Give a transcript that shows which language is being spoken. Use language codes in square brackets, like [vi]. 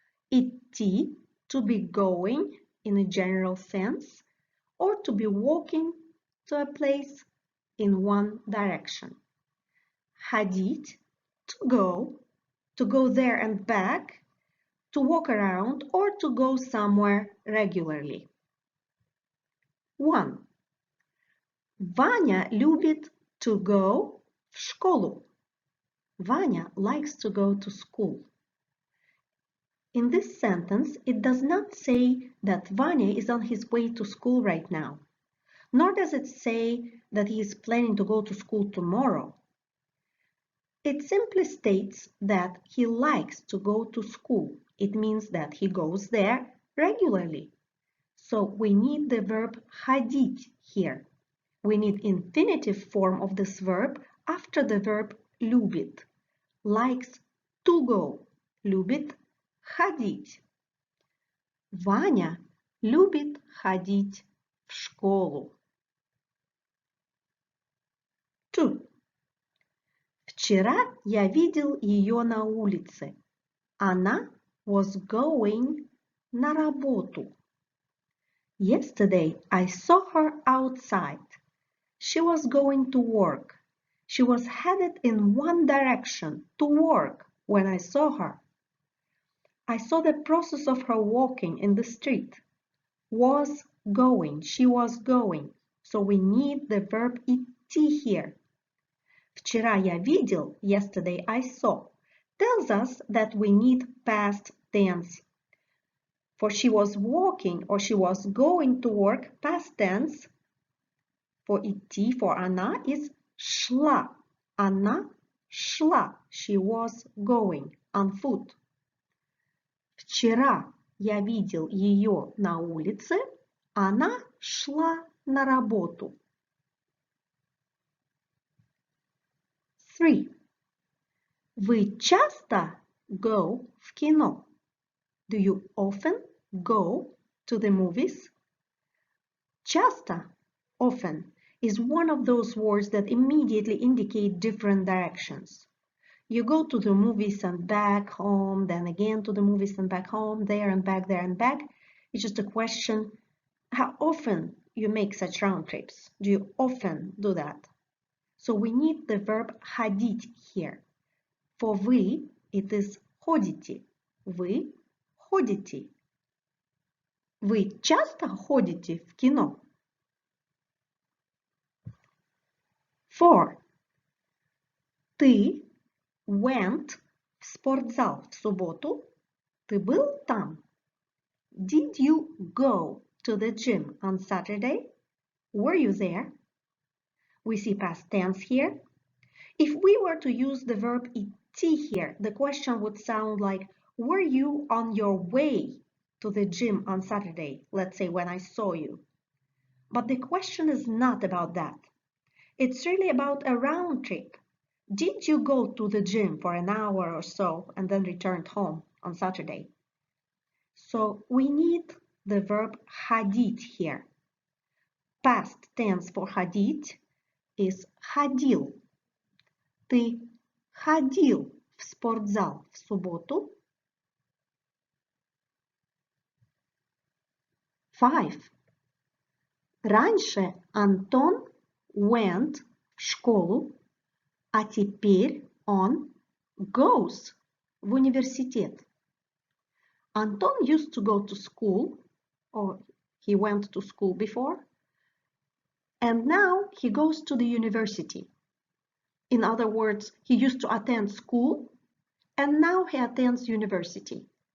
[en] Идти, to be going in a general sense, or to be walking to a place in one direction. Ходить, to go there and back, to walk around, or to go somewhere regularly. 1. [ru] Ваня любит [en] to go [ru] в школу. [en] Vanya likes to go to school. In this sentence, it does not say that Vanya is on his way to school right now, nor does it say that he is planning to go to school tomorrow. It simply states that he likes to go to school. It means that he goes there regularly. So we need the verb ходить here. We need infinitive form of this verb after the verb любит. Likes to go. [ru] Любит ходить. Ваня любит ходить в школу. [en] 2. [ru] Вчера я видел ее на улице. Она [en] was going [ru] на работу. [en] Yesterday I saw her outside. She was going to work. She was headed in one direction, to work, when I saw her. I saw the process of her walking in the street. Was going, she was going. So we need the verb идти here. [ru] Вчера я видел, [en] yesterday I saw, tells us that we need past tense. For she was walking or she was going to work, past tense, for идти, for она, is шла. [ru] Она шла. [en] She was going on foot. [ru] Вчера я видел ее на улице. Она шла на работу. [en] 3. [ru] Вы часто [en] go [ru] в кино? [en] Do you often go to the movies? Часто, often, is one of those words that immediately indicate different directions. You go to the movies and back home, then again to the movies and back home, there and back, there and back. It's just a question How often you make such round trips? Do you often do that? So we need the verb ходить here. For вы, it is ходите. [ru] Вы ходите. Вы часто ходите в кино? [en] 4. [ru] Ты [en] went [ru] в спортзал в субботу? Ты был там? [en] Did you go to the gym on Saturday? Were you there? We see past tense here. If we were to use the verb идти here, the question would sound like, were you on your way to the gym on Saturday? Let's say when I saw you. But the question is not about that. It's really about a round trip. Did you go to the gym for an hour or so and then returned home on Saturday? So we need the verb ходить here. Past tense for ходить is ходил. [ru] Ты ходил в спортзал в субботу? [en] 5. [ru] Раньше Антон [en] went [ru] в школу, а теперь он [en] goes [ru] в университет. [en] Anton used to go to school, or he went to school before, and now he goes to the university. In other words, he used to attend school, and now he attends university.